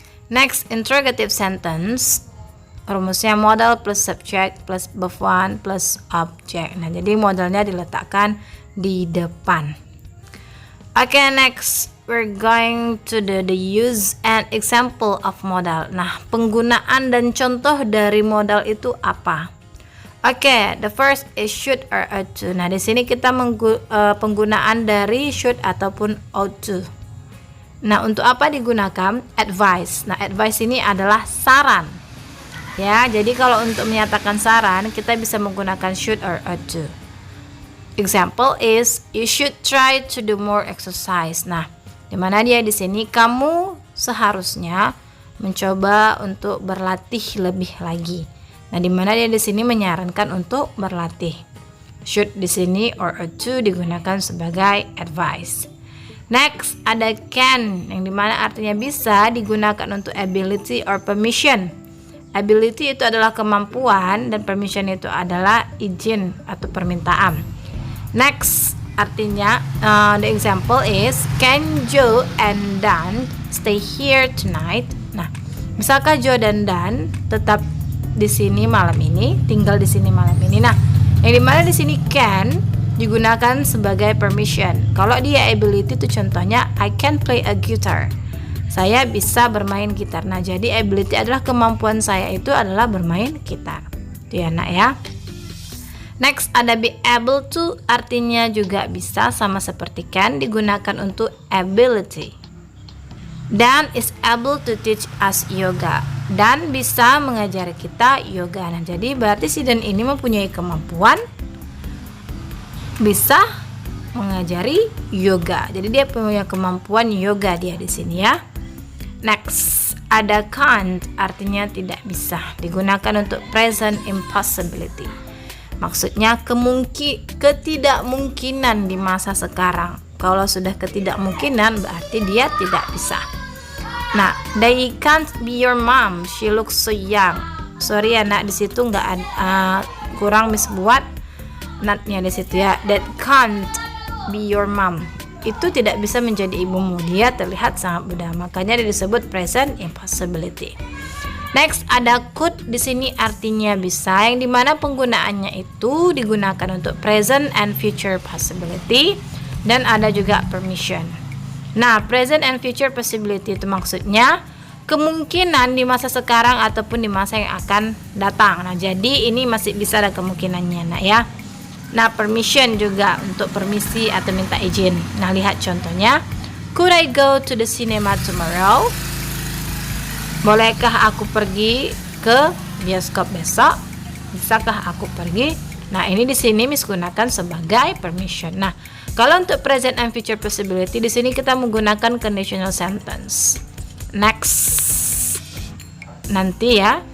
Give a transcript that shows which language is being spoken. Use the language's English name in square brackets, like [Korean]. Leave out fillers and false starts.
[English] Next, interrogative sentence, rumusnya modal plus subject plus verb one plus object. [Indonesian] Nah, jadi modalnya diletakkan di depan. [English] Okay, next we're going to do the use and example of modal. [Indonesian] Nah, penggunaan dan contoh dari modal itu apa? [English] Okay, the first is should or ought to. [Indonesian] Nah, di sini kita penggunaan dari should ataupun ought to. Nah, untuk apa digunakan? Advice. Nah, advice ini adalah saran. Ya, jadi kalau untuk menyatakan saran, kita bisa menggunakan should or ought to. [English] Example is you should try to do more exercise. [Indonesian] Nah, di mana dia di sini kamu seharusnya mencoba untuk berlatih lebih lagi. Nah, di mana dia di sini menyarankan untuk berlatih. Should di sini or ought to digunakan sebagai advice. Next, ada can yang dimana artinya bisa digunakan untuk ability or permission. Ability itu adalah kemampuan dan permission itu adalah izin atau permintaan. [English] Next, artinya the example is can Joe and Dan stay here tonight? [Indonesian] Nah, bisakah Joe dan Dan tetap di sini malam ini, tinggal di sini malam ini? Nah, yang dimana di sini can digunakan sebagai permission. Kalau dia ability itu contohnya [English] I can play a guitar. [Indonesian] Saya bisa bermain gitar. Nah, jadi ability adalah kemampuan saya itu adalah bermain gitar. Itu ya, nak ya. Next, ada be able to, artinya juga bisa, sama seperti can digunakan untuk ability. [English] Dan is able to teach us yoga. [Indonesian] Dan bisa mengajari kita yoga. Nah, jadi berarti si Dan ini mempunyai kemampuan bisa mengajari yoga. Jadi dia punya kemampuan yoga dia di sini ya. Next, ada can't, artinya tidak bisa, digunakan untuk present impossibility. Maksudnya ketidakmungkinan di masa sekarang. Kalau sudah ketidakmungkinan berarti dia tidak bisa. [English] Nah, they can't be your mom, she looks so young. [Indonesian] Sorry ya nak, di situ nggak ada kurang miss buat notnya di situ ya. [English] That can't be your mom. [Indonesian] Itu tidak bisa menjadi ibumu. Dia terlihat sangat muda. Makanya dia disebut present impossibility. Next, ada could di sini artinya bisa, yang dimana penggunaannya itu digunakan untuk present and future possibility, dan ada juga permission. Nah, present and future possibility itu maksudnya kemungkinan di masa sekarang ataupun di masa yang akan datang. Nah, jadi ini masih bisa ada kemungkinannya, nak ya. Nah, permission juga untuk permisi atau minta izin. Nah, lihat contohnya. [English] Could I go to the cinema tomorrow? [Indonesian] Bolehkah aku pergi ke bioskop besok? Bisakah aku pergi? Nah, ini di sini Miss gunakan sebagai permission. Nah, kalau untuk present and future possibility di sini kita menggunakan conditional sentence. Next. Nanti ya,